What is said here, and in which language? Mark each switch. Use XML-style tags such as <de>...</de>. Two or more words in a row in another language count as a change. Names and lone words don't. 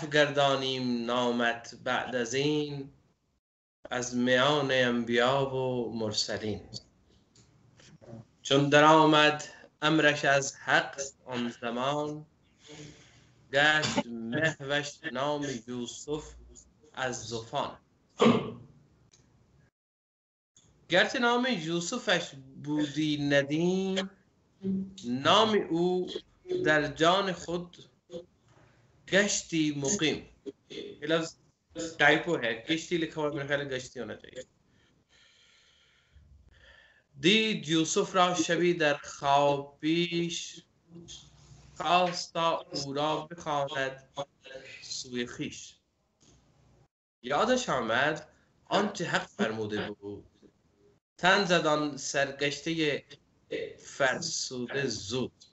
<fa>گردانیم نامت بعد از این از میان انبیا و مرسلین چون در آمد امرش از حق آن زمان گشت محوش نام یوسف از زفان گرچه نام یوسفش بودی ندیم نام او در جان خود گشتی مقیم.</fa> <ur>یہ لفظ ٹائپو ہے، کشتی لکھا ہوا، میرے خیال گشتی ہونا چاہیے.</ur> <fa>دید یوسف را شبی در خواب پیش خواستا او را بخواند سوی خویش یادش آمد آنچه حق فرموده بود تن زد آن سرگشته فرسوده زود</fa>